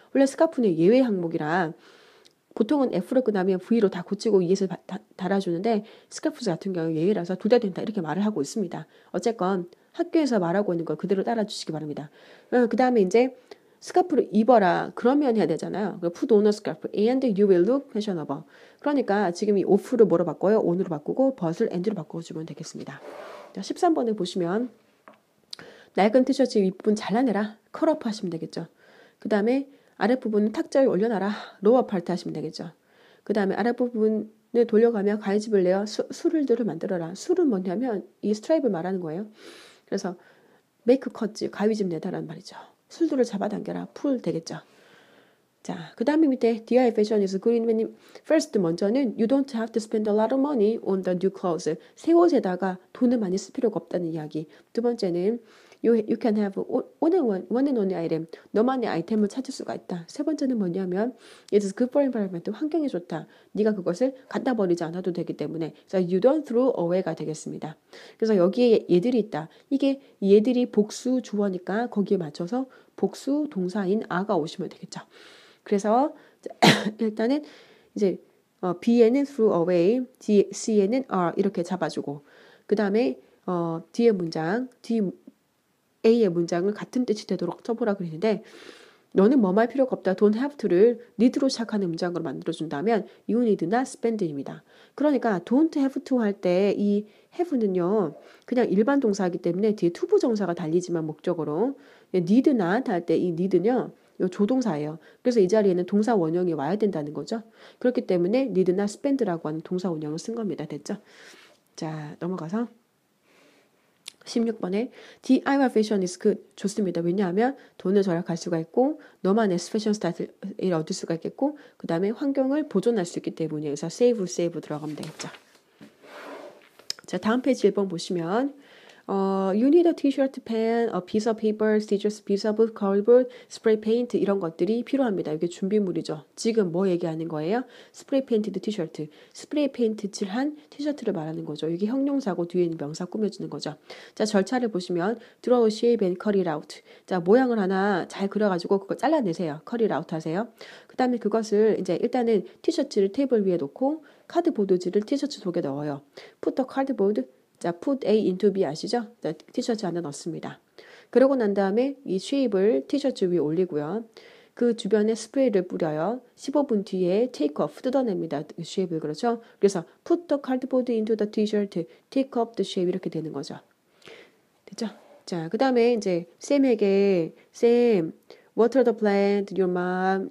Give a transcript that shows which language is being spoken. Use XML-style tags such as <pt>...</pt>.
<ko>원래 스카프는 예외 항목이라 보통은 F로 끝나면 V로 다 고치고 ES를 달아주는데 스카프스 같은 경우 예외라서 둘 다 된다 이렇게 말을 하고 있습니다. 어쨌건 학교에서 말하고 있는 걸 그대로 따라주시기 바랍니다. 그 다음에 이제 스카프를 입어라. 그러면 해야 되잖아요.</ko> <en>Put on a scarf and you will look fashionable.</en> <ko>그러니까 지금 이 off를 뭐로 바꿔요? on으로 바꾸고 but을 and로 바꿔주면 되겠습니다. 자, 13번에 보시면 낡은 티셔츠 윗부분 잘라내라. 컬업 하시면 되겠죠. 그 다음에 아랫부분은 탁자에 올려놔라. 로어 파트 하시면 되겠죠. 그 다음에 아랫부분을 돌려가며 가위집을 내어 술들을 만들어라. 술은 뭐냐면 이 스트라이브를 말하는 거예요. 그래서 메이크 컷지 가위집 내다라는 말이죠. 술들을 잡아당겨라. 풀 되겠죠. 자, 그 다음에 밑에</ko> <en>DIY fashion is good when first</en> <ko>먼저는</ko> <en>you don't have to spend a lot of money on the new clothes.</en> <ko>새 옷에다가 돈을 많이 쓸 필요가 없다는 이야기. 두 번째는</ko> <en>You can have one and only item.</en> <ko>너만의 아이템을 찾을 수가 있다. 세 번째는 뭐냐면</ko> <en>it is good for environment.</en> <ko>환경에 좋다. 네가 그것을 갖다 버리지 않아도 되기 때문에 그래서</ko> <en>you don't throw away</en> <ko>가 되겠습니다. 그래서 여기에 얘들이 있다. 이게 얘들이 복수 주어니까 거기에 맞춰서 복수 동사인 are가 오시면 되겠죠. 그래서 일단은 이제 B에는 threw away, C에는 are 이렇게 잡아주고 그 다음에 뒤에 문장, 뒤 A의 문장을 같은 뜻이 되도록 써보라 그랬는데 너는 뭐할 필요가 없다. don't have to를 need로 시작하는 문장으로 만들어준다면</ko> <en>you need not spend</en> <ko>입니다. 그러니까 don't have to 할 때 이 have는요. 그냥 일반 동사이기 때문에 뒤에 투부정사가 달리지만 목적으로 need not 할 때 이 need는요. 이 조동사예요. 그래서 이 자리에는 동사 원형이 와야 된다는 거죠. 그렇기 때문에 need not spend라고 하는 동사 원형을 쓴 겁니다. 됐죠? 자, 넘어가서 16번에 DIY fashion is good. 좋습니다. 왜냐하면 돈을 절약할 수가 있고 너만의 패션 스타일을 얻을 수가 있겠고 그 다음에 환경을 보존할 수 있기 때문에 그래서 save 들어가면 되겠죠. 자, 다음 페이지 1번 보시면</ko> <en>you need a t-shirt, pen, a piece of paper, scissors, piece of cardboard, spray paint</en> <ko>이런 것들이 필요합니다. 이게 준비물이죠. 지금 뭐 얘기하는 거예요? 스프레이 페인티드 티셔츠. 스프레이 페인트 칠한 티셔츠를 말하는 거죠. 이게 형용사고 뒤에 있는 명사 꾸며주는 거죠. 자, 절차를 보시면</ko> <en>draw, shape, and cut it out.</en> <ko>자, 모양을 하나 잘 그려가지고 그거 잘라내세요.</ko> <en>cut it out</en> <ko>하세요. 그 다음에 그것을 이제 일단은 티셔츠를 테이블 위에 놓고 카드보드지를 티셔츠 속에 넣어요.</ko> <en>put the cardboard 자, put A into B</en> <ko>아시죠? 자, 티셔츠 안에 넣습니다. 그러고 난 다음에 이 쉐입을 티셔츠 위에 올리고요. 그 주변에 스프레이를 뿌려요. 15분 뒤에</ko> <en>take off</en> <ko>뜯어냅니다. 쉐입을 그렇죠?</ko> <en>그래서 put the cardboard into the t-shirt, take off the shape</en> <ko>이렇게 되는 거죠. 됐죠? 자, 그 다음에 이제 쌤에게 쌤,</ko> <en>water the plant, your mom.</en>